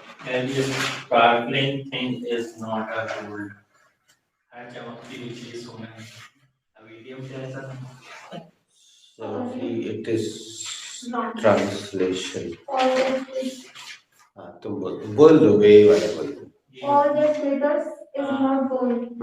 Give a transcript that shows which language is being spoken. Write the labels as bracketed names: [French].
[English] And this sparkling thing is not a gold. [Hindi] हर चमकती हुई चीज सोना है। अब idiom क्या है sir? [English] Sophie, it is translation. [Hindi] हाँ तुम बोल दो वे वाला बोल दो। [English] All that glitters is not gold.